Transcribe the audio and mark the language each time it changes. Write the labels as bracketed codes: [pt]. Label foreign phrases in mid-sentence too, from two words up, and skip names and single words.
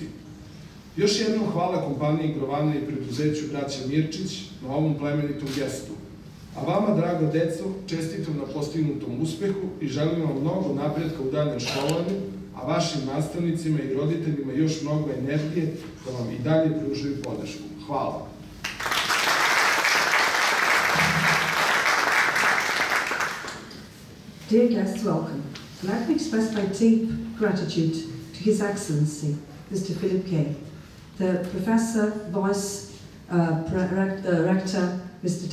[sr] Još jednom hvala kompaniji Grovane i preduzeću braća Mirčić na ovom plemenitom gestu. A vama, drago deco, čestitam na postignutom uspehu i želim vam mnogo napretka u daljem školovanju, a vašim nastavnicima i roditeljima još mnogo energije da vam i dalje pružaju podršku. Hvala. [en] Dear guests, welcome. Let me express my deep gratitude to His Excellency, Mr. Philip Kay, the Professor, Vice Rector, Mr.